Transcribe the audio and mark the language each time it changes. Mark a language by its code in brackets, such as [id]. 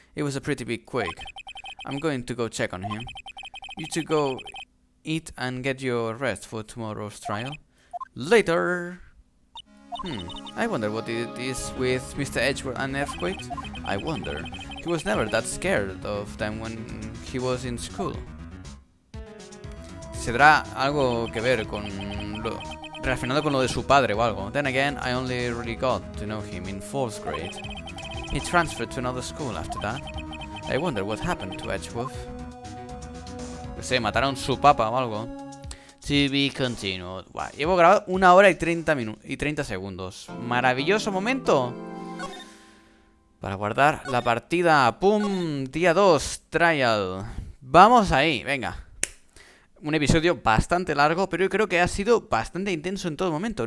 [en] It was a pretty big quake. I'm going to go check on him. You two go eat and get your rest for tomorrow's trial. Later! I wonder what it is with Mr. Edgeworth and earthquakes. I wonder. He was never that scared of them when he was in school. [es] ¿Tendrá algo que ver con relacionado con lo de su padre o algo? [en] Then again, I only really got to know him in 4th grade. He transferred to another school after that. I wonder what happened to Edgeworth. [es] No sé, mataron su papa o algo. [en] To be continued. [es] Wow, llevo grabado 1 hora y 30 segundos. Maravilloso momento para guardar la partida. ¡Pum! Día 2, trial. Vamos ahí, venga. Un episodio bastante largo, pero yo creo que ha sido bastante intenso en todo momento.